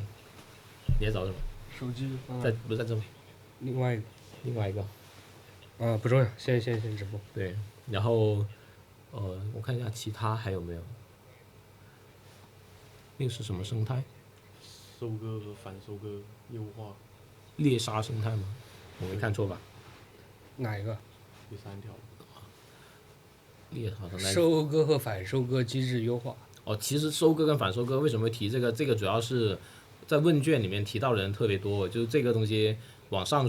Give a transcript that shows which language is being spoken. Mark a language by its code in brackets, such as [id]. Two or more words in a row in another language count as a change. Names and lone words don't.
[zh] 你在找什麼？手機不是在這嗎？另外一個不重要，先直播。對，然後我看一下其他還有沒有。那個是什麼生態？收割和反收割優化。獵殺生態嗎？我沒看錯吧？哪一個？第3條。獵殺生態。收割和反收割機制優化。其實收割跟反收割為什麼會提這個？這個主要是在問卷裡面提到的人特別多，就是這個東西往上